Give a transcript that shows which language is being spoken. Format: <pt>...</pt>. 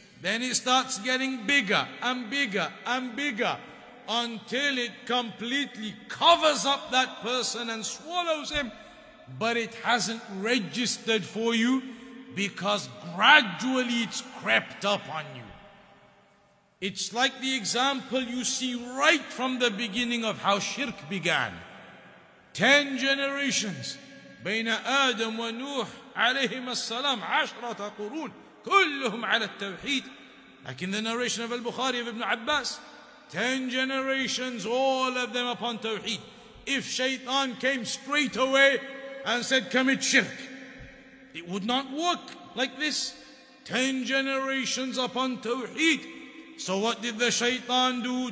<en>Then it starts getting bigger and bigger and bigger until it completely covers up that person and swallows him. But it hasn't registered for you because gradually it's crept up on you. It's like the example you see right from the beginning of how shirk began. 10 generations</en> <ar>بين آدم ونوح عليهم السلام 10 قرون كلهم على التوحيد.</ar> <en>Like in the narration of Al-Bukhari of Ibn Abbas, 10 generations, all of them upon Tawheed. If Shaitan came straight away and said, commit shirk, it would not work like this. 10 generations upon Tawheed. So what did the Shaitan do?</en>